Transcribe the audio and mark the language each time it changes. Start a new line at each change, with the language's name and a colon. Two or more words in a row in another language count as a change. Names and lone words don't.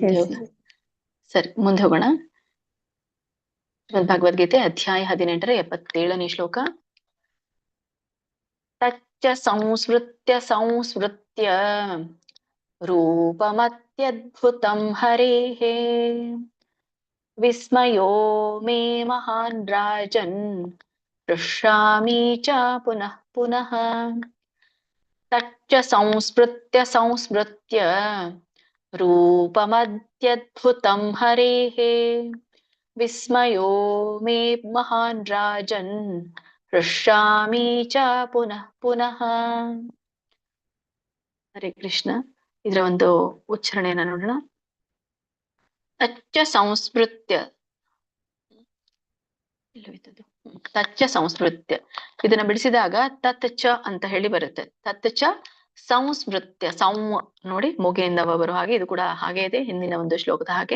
Kannada: ಸರಿ, ಮುಂದೆ ಹೋಗೋಣ. ಭಗವದ್ಗೀತೆ ಅಧ್ಯಾಯ 18ರ 77ನೇ ಶ್ಲೋಕ.
Sanskrit: ತಚ್ಚ ಸಂಸ್ಮೃತ್ಯ ರೂಪಮತ್ಯದ್ಭುತಂ ಹರೇಃ ವಿಸ್ಮಯೋ ಮೇ ಮಹಾನ್ ರಾಜನ್ ಹೃಷ್ಯಾಮಿ ಚ ಪುನಃ ಪುನಃ. ತಚ್ಚ ಸಂಸ್ಮೃತ್ಯ ರೂಪಮತ್ಯದ್ಭುತಂ ಹರೇಃ ವಿಸ್ಮಯೋ ಮೇ ಮಹಾನ್ ರಾಜನ್ ಹೃಷ್ಯಾಮಿ ಚ ಪುನಃ ಪುನಃ. ಹರೇ ಕೃಷ್ಣ.
Kannada: ಇದರ ಒಂದು ಉಚ್ಚಾರಣೆಯನ್ನ ನೋಡೋಣ.
Sanskrit: ತಚ್ಚ ಸಂಸ್ಮೃತ್ಯ, ತಚ್ಚ ಸಂಸ್ಮೃತ್ಯ
Kannada: ಇದನ್ನ ಬಿಡಿಸಿದಾಗ
Sanskrit: ತತ್ ಚ
Kannada: ಅಂತ ಹೇಳಿ ಬರುತ್ತೆ.
Sanskrit: ತತ್ ಚ ಸಂಸ್ಮೃತ್ಯ.
Kannada: ನೋಡಿ, ಮೂಗಿನಿಂದ ಬರೋ ಹಾಗೆ, ಇದು ಕೂಡ ಹಾಗೆ ಇದೆ ಹಿಂದಿನ ಒಂದು ಶ್ಲೋಕದ ಹಾಗೆ.